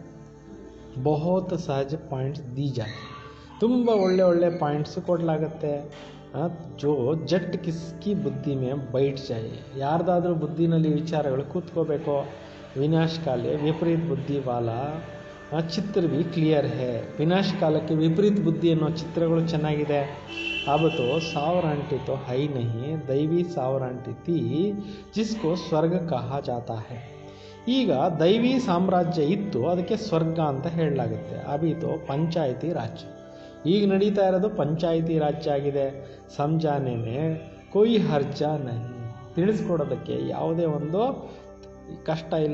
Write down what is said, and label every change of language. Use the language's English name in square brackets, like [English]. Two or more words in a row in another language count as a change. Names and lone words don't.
[Hindi] बहुत सहज पॉइंट्स दी जाती. [Kannada] ತುಂಬ ಒಳ್ಳೆ ಪಾಯಿಂಟ್ಸು ಕೊಡಲಾಗತ್ತೆ. [Hindi] जो झट किसकी बुद्धि में बैठ जाए. [Kannada] ಯಾರ್ದಾದ್ರೂ ಬುದ್ಧಿನಲ್ಲಿ ವಿಚಾರಗಳು ಕೂತ್ಕೋಬೇಕು. [Hindi] विनाशकाले विपरीत बुद्धि वाला चित्र भी क्लियर है [Kannada] ವಿನಾಶ ಕಾಲಕ್ಕೆ ವಿಪರೀತ ಬುದ್ಧಿ ಅನ್ನೋ ಚಿತ್ರಗಳು ಚೆನ್ನಾಗಿದೆ. [Hindi] अब तो सावरांटी तो है ही नहीं, दैवी सावरांटी थी जिसको ಸ್ವರ್ಗ कहा जाता है. [Kannada] ಈಗ ದೈವಿ ಸಾಮ್ರಾಜ್ಯ ಇತ್ತು, ಅದಕ್ಕೆ ಸ್ವರ್ಗ ಅಂತ ಹೇಳಲಾಗುತ್ತೆ. [Hindi] अभी तो पंचायती राज्य, [Kannada] ಈಗ ನಡೀತಾ ಇರೋದು ಪಂಚಾಯಿತಿ ರಾಜ್ಯ ಆಗಿದೆ. [Hindi] समझाने कोई हर्ज नहीं, [Kannada] ತಿಳಿಸ್ಕೊಡೋದಕ್ಕೆ ಯಾವುದೇ ಒಂದು ಕಷ್ಟ ಇಲ್ಲ.